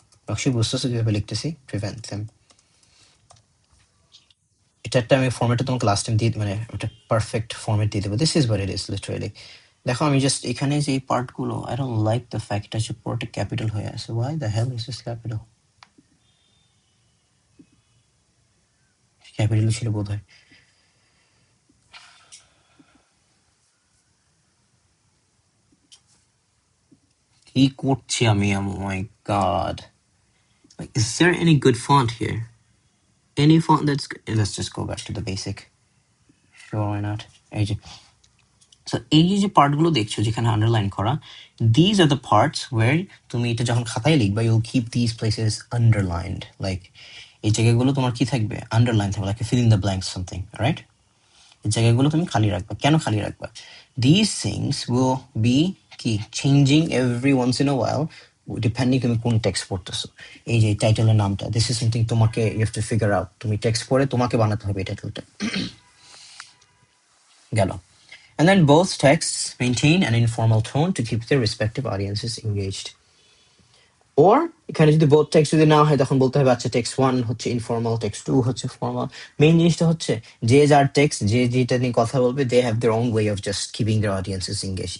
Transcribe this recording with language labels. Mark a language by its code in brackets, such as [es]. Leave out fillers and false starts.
[bn] Actually, বুঝতেছো কিভাবে লিখতেছি [en] prevent them. [bn] এটা একটা আমি ফরম্যাটটা তোমাকে লাস্ট টাইম দিয়ে মানে একটা পারফেক্ট ফরম্যাট দিয়ে দেবো। [en] This is what it is literally. [bn] দেখো আমি জাস্ট এখানে যে এই পার্টগুলো, [en] I don't like the fact [bn] যে পুরোটা ক্যাপিটাল হয়ে আছে। [en] Why the hell is this capital? [bn] Capital ছিল বোধ হয়। কি করছি আমি? [en] Oh my god, like is there any good font here? Any font that's good? Let's just go back to the basic. Sure, why not? [bn] এই যে so এই যে পার্টগুলো দেখছো যেখানে আন্ডারলাইন করা, [en] these are the parts where [bn] তুমি এটা যখন খাতায় লিখবা [en] You'll keep these places underlined. [bn] Like এই জায়গাগুলো তোমার কি থাকবে? আন্ডারলাইন থাকবে, like [en] fill in the blanks something, [bn] right? এই জায়গাগুলো তুমি খালি রাখবা। কেন খালি রাখবা? [en] these things will be কি changing every once in a while [bn] depending তুমি কোন টেক্সট পড়তেছো। এই যে টাইটেলের নামটা, [en] this is something [bn] তোমাকে [en] You have to figure out. [bn] তুমি টেক্সট পড়ে তোমাকে বানাতে হবে এই টাইটেলটা। গেল। [en] And then both texts maintain an informal tone to keep their respective audiences engaged. [bn] Or এখানে যদি both text যদি না হয় তখন বলতে হবে আচ্ছা text 1 হচ্ছে informal, text 2 হচ্ছে formal. মেইন জিনিসটা হচ্ছে যে যার টেক্সট যে যেটা নিয়ে কথা বলবে, [en] they have their own way of just keeping their audiences engaged.